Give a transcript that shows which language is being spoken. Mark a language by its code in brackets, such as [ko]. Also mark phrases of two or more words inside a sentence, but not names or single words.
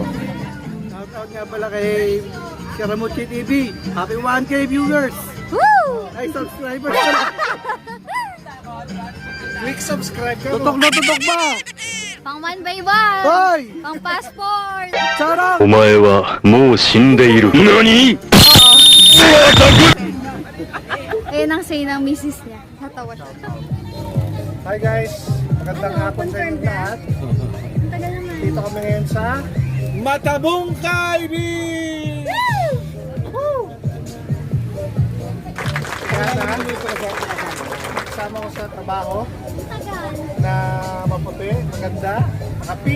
[tl] Shoutout nga pala kay Scaramucci TV. [en] Happy 1K viewers! Woo! [tl] Ay, subscribers pala. [en] Click subscribe [tl] ka. Tutok na tutok ba? Pang 1x1! Hoy! Pang passport! Charot! [ja] お前はもう死んでいる。何？ [tl] Ayan ang say ng misis niya. Natawa siya. [en] Hi guys! [tl] Magandang hapon sa inyo lahat. Ang tagal naman. Dito kami ngayon sa Matabong Kaibig! Kaya na, dito kasama ko sa trabaho na maputi, maganda, naka-pink.